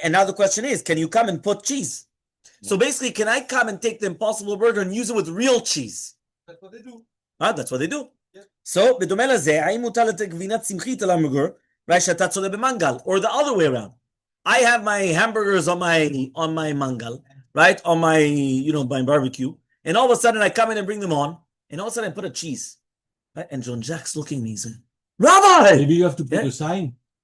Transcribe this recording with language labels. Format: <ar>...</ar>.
<en>And now the question is, can you come and put cheese? So basically, can I come and take the Impossible Burger and use it with real cheese? That's what they do. That's what they do. Yeah.</en> <he>So, בדומה לזה, האם מותר לתת גבינת צמחית על המבורגר,</he> <en>right?</en> <he>שאתה צולה במנגל,</he> <en>or the other way around. I have my hamburgers on my mangal, right? On my, my barbecue. And all of a sudden I come in and bring them on. And all of a sudden I put a cheese. Right? And John Jack's looking at me and saying, Rabbi! Maybe you have to put a sign.</en>